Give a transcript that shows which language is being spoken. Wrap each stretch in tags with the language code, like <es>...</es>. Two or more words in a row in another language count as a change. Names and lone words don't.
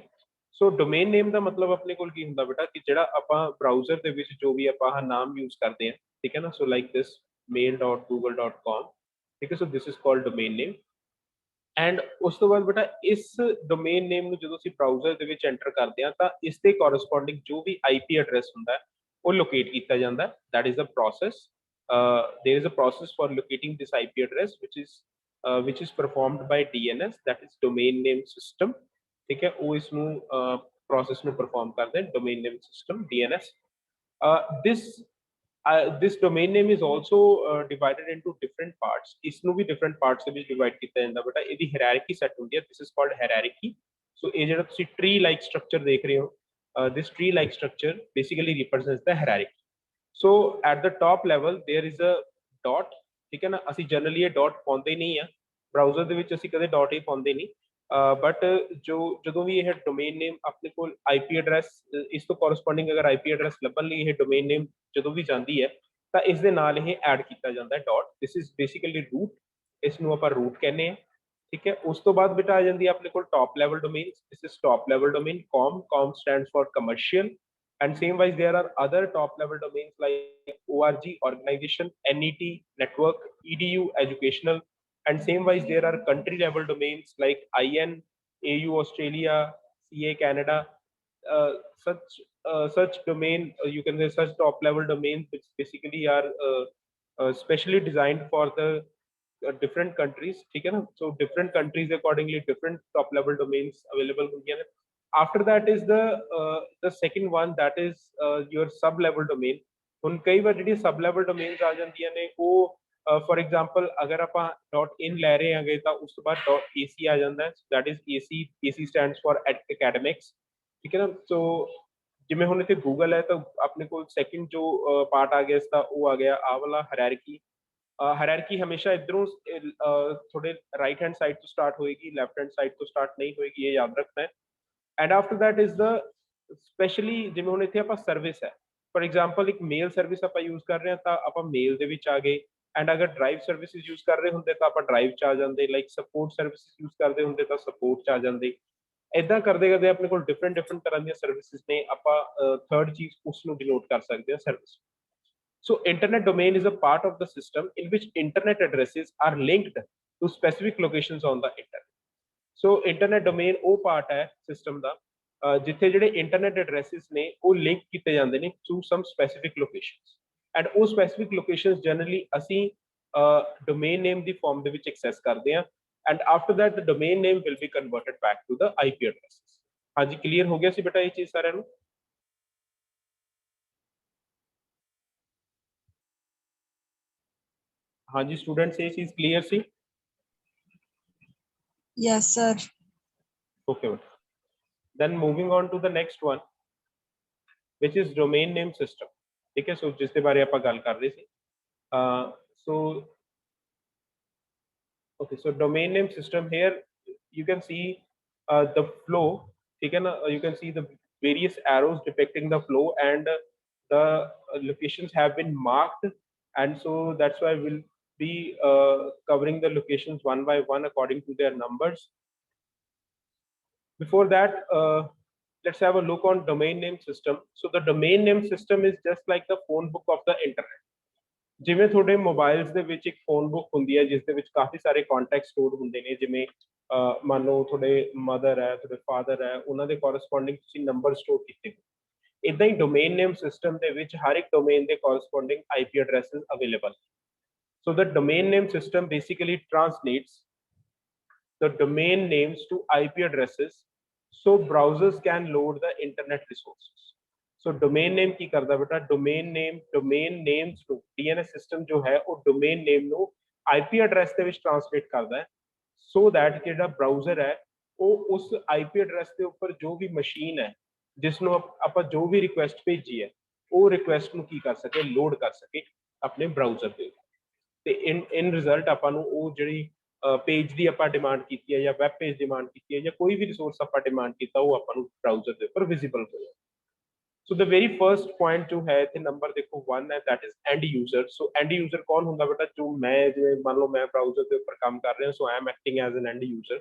<pa>ਸੋ</pa> <en>domain name</en> <pa>ਦਾ ਮਤਲਬ ਆਪਣੇ ਕੋਲ ਕੀ ਹੁੰਦਾ ਬੇਟਾ, ਕਿ ਜਿਹੜਾ ਆਪਾਂ ਬ੍ਰਾਊਜ਼ਰ ਦੇ ਵਿੱਚ ਜੋ ਵੀ ਆਪਾਂ ਨਾਮ ਯੂਜ਼ ਕਰਦੇ ਹਾਂ, ਠੀਕ ਹੈ ਨਾ।</pa> <en>so like this mail.google.com,</en> <pa>ਠੀਕ ਹੈ।</pa> <en>so this is called domain name.</en> <pa>ਐਂਡ ਉਸ ਤੋਂ ਬਾਅਦ ਬੇਟਾ ਇਸ</pa> <en>domain name</en> <pa>ਨੂੰ ਜਦੋਂ ਅਸੀਂ ਬ੍ਰਾਊਜ਼ਰ ਦੇ ਵਿੱਚ ਐਂਟਰ ਕਰਦੇ ਹਾਂ ਤਾਂ ਇਸ ਦੇ ਕੋਰਸਪੋਂਡਿੰਗ ਜੋ ਵੀ</pa> <en>IP address</en> <pa>ਹੁੰਦਾ ਹੈ ਉਹ ਲੋਕੇਟ ਕੀਤਾ ਜਾਂਦਾ।</pa> <en>that is a process. there is a process for locating this IP address which is performed by DNS, that is domain name system,</en> <hi>ठीक है।</hi> <pa>वो इसਨੂੰ process ਨੂੰ perform ਕਰਦੇ हैं,</pa> <en>domain name system DNS। this domain name is also divided into different parts।</en> <pa>इसਨੂੰ भी</pa> <en>different parts</en> <pa>ਦੇ ਵਿੱਚ divide ਕੀਤਾ ਜਾਂਦਾ ਬੇਟਾ। ਇਹਦੀ hierarchy set ਹੁੰਦੀ ਹੈ,</pa> <en>this is called hierarchy।</en> <pa>so ਇਹ ਜਿਹੜਾ ਤੁਸੀਂ</pa> <en>tree like structure</en> <pa>ਦੇਖ ਰਹੇ ਹੋ,</pa> <en>this tree like structure basically represents the hierarchy। so at the top level there is a dot,</en> <pa>ਠੀਕ ਹੈ ਨਾ। ਅਸੀਂ ਜਨਰਲੀ ਇਹ ਡਾਟ ਪਾਉਂਦੇ ਨਹੀਂ ਆ ਬ੍ਰਾਊਜ਼ਰ ਦੇ ਵਿੱਚ, ਅਸੀਂ ਕਦੇ ਡਾਟ ਹੀ ਪਾਉਂਦੇ ਨਹੀਂ। ਬਟ ਜਦੋਂ ਵੀ ਇਹ</pa> <en>domain name</en> <pa>ਆਪਣੇ ਕੋਲ</pa> <en>IP address,</en> <pa>ਇਸ ਤੋਂ ਕੋਰਸਪੋਂਡਿੰਗ ਅਗਰ</pa> <en>IP address</en> <pa>ਲੱਭਣ ਲਈ ਇਹ</pa> <en>domain name</en> <pa>ਜਦੋਂ ਵੀ ਜਾਂਦੀ ਹੈ ਤਾਂ ਇਸ ਦੇ ਨਾਲ ਇਹ ਐਡ ਕੀਤਾ ਜਾਂਦਾ ਹੈ ਡਾਟ।</pa> <en>this is basically root,</en> <pa>ਇਸ ਨੂੰ ਆਪਾਂ ਰੂਟ ਕਹਿੰਦੇ ਆ, ਠੀਕ ਹੈ। ਉਸ ਤੋਂ ਬਾਅਦ ਬੇਟਾ ਆ ਜਾਂਦੀ ਹੈ ਆਪਣੇ ਕੋਲ</pa> <en>top level domain. this is top level domain, com stands for commercial। and same wise there are other top level domains like org organization, net network, edu educational। and same wise there are country level domains like in au australia, ca canada। uh, such domain, you can say such top level domains which basically are specially designed for the different countries,</en> <hi>ठीक है ना।</hi> <en>so different countries accordingly different top level domains available होंगे। after that is the second one, that is your sub level domain।</en> <pa>ਹੁਣ ਕਈ ਵਾਰ ਜਿਹੜੀ</pa> <en>sub level domains</en> <pa>ਆ ਜਾਂਦੀਆਂ ਨੇ ਉਹ</pa> <en>for example</en> <pa>ਅਗਰ ਆਪਾਂ .in ਲੈ ਰਹੇ ਹਾਂਗੇ ਤਾਂ ਉਸ ਤੋਂ ਬਾਅਦ .ac ਆ ਜਾਂਦਾ ਹੈ,</pa> <en>that is ac stands for academics,</en> <pa>ਠੀਕ ਹੈ ਨਾ। ਸੋ ਜਿਵੇਂ ਹੁਣ ਇੱਥੇ ਗੂਗਲ ਹੈ ਤਾਂ ਆਪਣੇ ਕੋਲ ਸੈਕਿੰਡ ਜੋ ਪਾਰਟ ਆ ਗਿਆ ਇਸ ਦਾ ਉਹ ਆ ਗਿਆ ਆਹ ਵਾਲਾ ਹਾਇਰਾਰਕੀ। ਹਾਇਰਾਰਕੀ ਹਮੇਸ਼ਾ ਇਧਰੋਂ ਥੋੜੇ</pa> <en>right hand side</en> <pa>ਤੋਂ ਸਟਾਰਟ ਹੋਏਗੀ,</pa> <en>left hand side</en> <pa>ਤੋਂ ਸਟਾਰਟ ਨਹੀਂ ਹੋਏਗੀ, ਇਹ ਯਾਦ ਰੱਖਣਾ ਹੈ।</pa> <en>and after that is the specially,</en> <pa>ਜਿਵੇਂ ਹੁਣ ਇੱਥੇ ਆਪਾਂ ਸਰਵਿਸ ਹੈ,</pa> <en>for example</en> <pa>ਇੱਕ</pa> <en>mail service</en> <pa>ਆਪਾਂ ਯੂਜ਼ ਕਰ ਰਹੇ ਹਾਂ ਤਾਂ ਆਪਾਂ ਮੇਲ ਦੇ ਵਿੱਚ ਆ ਗਏ। ਐਂਡ ਅਗਰ</pa> <en>drive services</en> <pa>ਯੂਜ਼ ਕਰ ਰਹੇ ਹੁੰਦੇ ਤਾਂ ਆਪਾਂ ਡਰਾਈਵ 'ਚ ਆ ਜਾਂਦੇ।</pa> <en>like support services</en> <pa>ਯੂਜ਼ ਕਰਦੇ ਹੁੰਦੇ ਤਾਂ ਸਪੋਰਟ 'ਚ ਆ ਜਾਂਦੇ। ਇੱਦਾਂ ਕਰਦੇ ਕਰਦੇ ਆਪਣੇ ਕੋਲ ਡਿਫਰੈਂਟ ਤਰ੍ਹਾਂ ਦੀਆਂ ਸਰਵਿਸਿਜ਼ ਨੇ, ਆਪਾਂ ਥਰਡ ਚੀਜ਼ ਉਸ ਨੂੰ ਡਿਨੋਟ ਕਰ ਸਕਦੇ ਹਾਂ ਸਰਵਿਸ।</pa> <en>So internet domain is a part of the system in which internet addresses are linked to specific locations on the internet।</en> <pa>so</pa> <en>internet domain</en> <pa>ਉਹ part ਹੈ system ਦਾ ਜਿੱਥੇ ਜਿਹੜੇ</pa> <en>internet addresses</en> <pa>ਨੇ ਉਹ ਲਿੰਕ ਕੀਤੇ ਜਾਂਦੇ ਨੇ</pa> <en>to some specific locations।</en> <pa>and ਉਹ</pa> <en>specific locations generally</en> <pa>ਅਸੀਂ</pa> <en>domain name</en> <pa>ਦੀ form ਦੇ ਵਿੱਚ access ਕਰਦੇ ਹਾਂ।</pa> <en>and after that the domain name will be converted back to the IP addresses।</en> <pa>ਹਾਂਜੀ ਕਲੀਅਰ ਹੋ ਗਿਆ ਸੀ ਬੇਟਾ ਇਹ ਚੀਜ਼ ਸਾਰਿਆਂ ਨੂੰ? ਹਾਂਜੀ ਸਟੂਡੈਂਟਸ ਇਹ ਚੀਜ਼ ਕਲੀਅਰ ਸੀ?</pa> <en>Yes sir। okay then moving on to the next one which is domain name system,</en> <hi>ठीक है।</hi> <pa>सो जिस ਦੇ ਬਾਰੇ ਆਪਾਂ ਗੱਲ ਕਰ ਰਹੇ ਸੀ।</pa> <en>so okay, so domain name system, here you can see the flow,</en> <hi>ठीक है ना।</hi> <en>you can see the various arrows depicting the flow and the locations have been marked, and so that's why we'll be covering the locations one by one according to their numbers। before that let's have a look on domain name system। so the domain name system is just like the phone book of the internet।</en> <pa>ਜਿਵੇਂ ਤੁਹਾਡੇ ਮੋਬਾਈਲਸ ਦੇ ਵਿੱਚ ਇੱਕ</pa> <en>phone book</en> <pa>ਹੁੰਦੀ ਹੈ ਜਿਸ ਦੇ ਵਿੱਚ ਕਾਫੀ ਸਾਰੇ ਕੰਟੈਕਟ ਸਟੋਰ ਹੁੰਦੇ ਨੇ, ਜਿਵੇਂ ਮੰਨ ਲਓ ਤੁਹਾਡੇ ਮਦਰ ਹੈ, ਤੁਹਾਡੇ ਫਾਦਰ ਹੈ, ਉਹਨਾਂ ਦੇ ਕੋਰਸਪੋਂਡਿੰਗ ਤੁਸੀਂ ਨੰਬਰ ਸਟੋਰ ਕੀਤੇ ਹੋ। ਇਦਾਂ ਹੀ</pa> <en>domain name system</en> <pa>ਦੇ ਵਿੱਚ ਹਰ ਇੱਕ ਡੋਮੇਨ ਦੇ ਕੋਰਸਪੋਂਡਿੰਗ</pa> <en>IP addresses</en> <pa>ਅਵੇਲੇਬਲ।</pa> <en>so the domain name system basically translates the domain names to IP addresses so browsers can load the internet resources. So domain name</en> <hi>की करता बेटा,</hi> <en>domain names to DNS system</en> <hi>जो है वो</hi> <en>domain name</en> <hi>ਨੂੰ</hi> <en>IP address</en> <pa>ਦੇ ਵਿੱਚ</pa> <hi>translate करता</hi> <pa>है</pa> <en>so that</en> <pa>ਜਿਹੜਾ browser ਹੈ ਉਹ ਉਸ IP address ਦੇ ਉੱਪਰ ਜੋ ਵੀ ਮਸ਼ੀਨ ਹੈ ਜਿਸ ਨੂੰ ਆਪਾਂ ਜੋ ਵੀ ਰਿਕੁਐਸਟ ਭੇਜੀ ਹੈ ਉਹ ਰਿਕੁਐਸਟ ਨੂੰ ਕੀ ਕਰ ਸਕੇ, ਲੋਡ ਕਰ ਸਕੇ ਆਪਣੇ ਬ੍ਰਾਊਜ਼ਰ ਦੇ ਤੇ</pa> <en>in result</en> <pa>ਆਪਾਂ ਨੂੰ ਉਹ ਜਿਹੜੀ</pa> <hi>पेज की आप डिमांड की है या वैब पेज डिमांड की है या कोई भी रिसोर्स आप डिमांड किया वो अपन ब्राउजर के ऊपर विजिबल हो जाए।</hi> <en>so the very first point</en> <hi>जो है इतने नंबर देखो 1 है,</hi> <en>that is end user.</en> <hi>सो</hi> <en>end user</en> <hi>कौन होंगे बेटा, जो मैं जो मान लो मैं ब्राउजर के ऊपर काम कर रहा हूँ,</hi> <en>so I am acting as an end user.</en>